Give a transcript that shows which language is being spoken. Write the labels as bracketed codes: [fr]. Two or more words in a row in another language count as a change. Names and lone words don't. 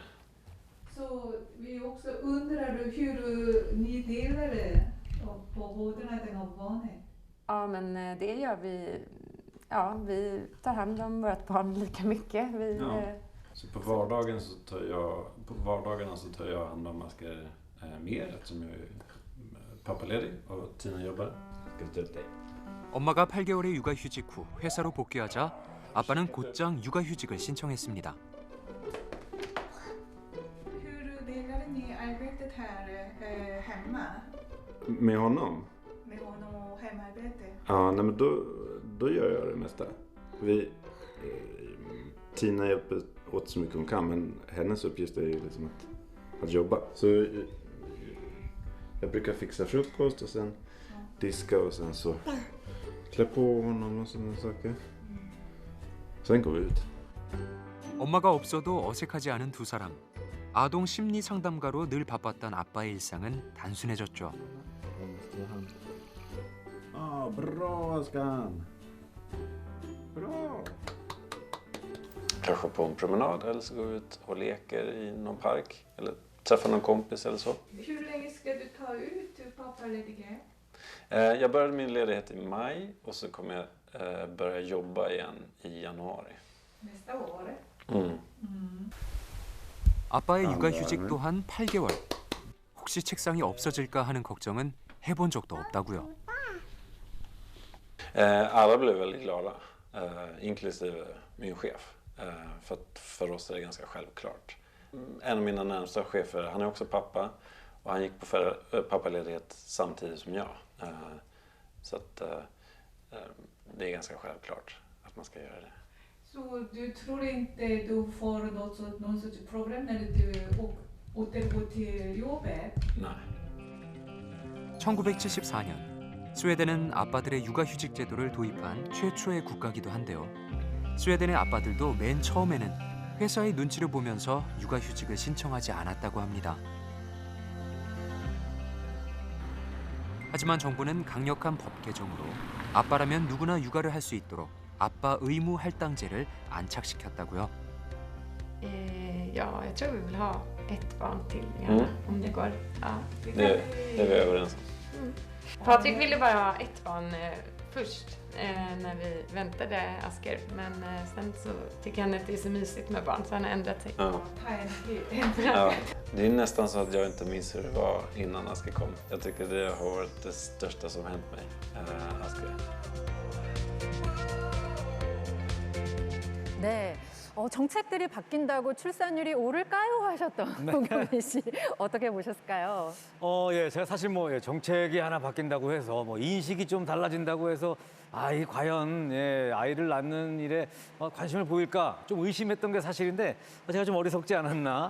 [sv] Så vi också undrar hur ni delar det på vårdnaden av barnet? Ja, men det gör vi. Ja, vi tar hand om vårt barn lika mycket. Så på vardagarna så tar jag hand om Aske mer eftersom jag är pappaledig och Tina jobbar. [ko] 엄마가 8개월의 육아휴직 후 회사로 복귀하자 아빠는 곧장 육아휴직을 신청했습니다. [sv] Hur delar ni arbetet här hemma? Med honom? Med honom och hemarbete? Ja, nej, men då gör jag det mesta. Tina hjälper åt så mycket hon kan, men hennes uppgift är ju liksom att jobba. Så jag brukar fixa frukost och sen diska och sen så klä på honom och sådana saker. Sen går vi ut. [ko] 엄마가 없어도 어색하지 않은 두 사람. 아동 심리 상담가로 늘 바빴던 아빠의 일상은 단순해졌죠. [sv] Bra Askan! Bra! Kanske på en promenad eller så går vi ut och leker i någon park eller träffar någon kompis eller så. Hur länge ska du ta ut pappaledighet? Jag började min ledighet i maj och så kommer jag börja jobba igen i januari. Nästa år? [ko] 아빠의 육아휴직 또한 8개월. 혹시 책상이 없어질까 하는 걱정은 해본 적도 없다고요. [sv] Alla blev väldigt glada, inklusive min chef. För oss är det ganska självklart. En av mina närmsta chefer, han är också pappa och han gick på pappaledighet samtidigt som jag. Så att det är ganska självklart att man ska göra det. Så du tror inte du får någon sorts problem när du återgår till jobbet? Nej. [ko] 1974년 스웨덴은 아빠들의 육아휴직 제도를 도입한 최초의 국가기도 한데요. 스웨덴의 아빠들도 맨 처음에는 회사의 눈치를 보면서 육아휴직을 신청하지 않았다고 합니다. 하지만 정부는 강력한 법 개정으로 아빠라면 누구나 육아를 할 수 있도록 아빠 의무 할당제를 안착시켰다고요. [sv] Ja, jag tror vi vill ha ett barn till gärna, om det går. Ja, Det är vi överens om. Patrik ville bara ha ett barn först när vi väntade Asker, men sen så tycker han att det är så mysigt med barn så han har ändrat sig. Ja. Ja, det är nästan så att jag inte minns hur det var innan Asker kom. Jag tycker det har varit det största som hänt mig, Asker. [ko] 네. 정책들이 바뀐다고 출산율이 오를까요? 하셨던 홍경민 씨 어떻게 보셨을까요? 예, 제가 사실 정책이 하나 바뀐다고 해서 인식이 좀 달라진다고 해서 이 과연 아이를 낳는 일에 관심을 보일까 좀 의심했던 게 사실인데 제가 좀 어리석지 않았나?